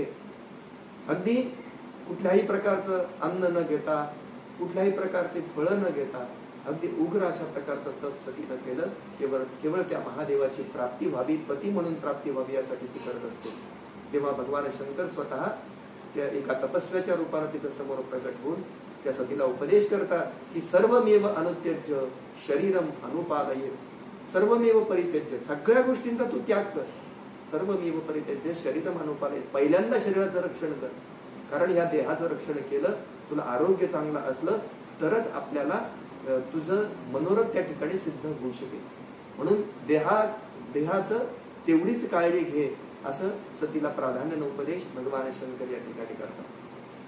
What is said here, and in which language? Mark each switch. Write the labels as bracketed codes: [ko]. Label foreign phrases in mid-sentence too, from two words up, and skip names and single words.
[mr] अगदी कुठल्याही प्रकारचं अन्न न घेता, कुठल्याही प्रकारचे फळं न घेता अगदी उग्र अशा प्रकारचं तप सतीनं केलं. केवळ त्या महादेवाची प्राप्ती व्हावी, पती म्हणून प्राप्ती व्हावी यासाठी ती करत असते. तेव्हा भगवान शंकर स्वतः त्या एका तपस्व्याच्या रूपाने तिथं समोर प्रकट होऊन त्या सतीला उपदेश करतात की [sa] सर्वमेव अनुत्यज्य शरीरम अनुपालये, सर्वमेव परित्यज्य, [mr] सगळ्या गोष्टींचा तू त्याग कर. [sa] सर्वमेव परित्यज्य शरीरम अनुपालये, [mr] पहिल्यांदा शरीराचं रक्षण कर. कारण या देहाचं रक्षण केलं, तुला आरोग्य चांगलं असलं तरच आपल्याला तुझं मनोरथ त्या ठिकाणी सिद्ध होऊ शकेल. म्हणून देहाचं तेवढीच काळजी घे असं सतीला प्राधान्यानं उपदेश भगवान शंकर या ठिकाणी करतात.